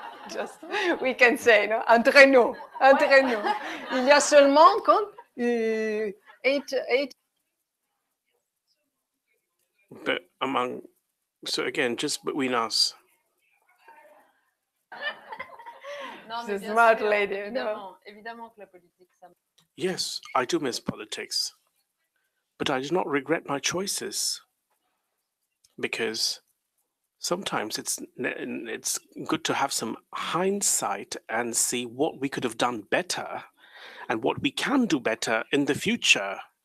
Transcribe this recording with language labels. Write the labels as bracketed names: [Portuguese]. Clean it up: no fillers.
[English] Just, we can say, no? [French] Entre nous. Il y a seulement 8. [English] But so again, just between us. [French] Non, [English] mais smart lady, [French] évidemment que la politique, ça... [English] Yes, I do miss politics. but I do not regret my choices, because sometimes it's good to have some hindsight and see what we could have done better and what we can do better in the future.